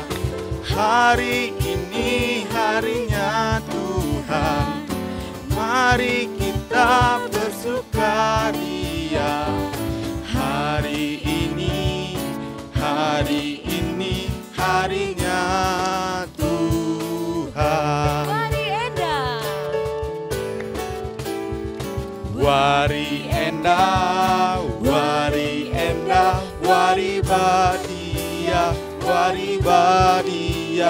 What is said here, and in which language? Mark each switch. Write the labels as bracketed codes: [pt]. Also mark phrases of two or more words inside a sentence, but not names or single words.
[id] Hari ini harinya Tuhan, mari kita bersukaria. Hari ini harinya Tuhan. [btx] Wari Enda. Wari Enda, wari Enda, wari badia, wari badia.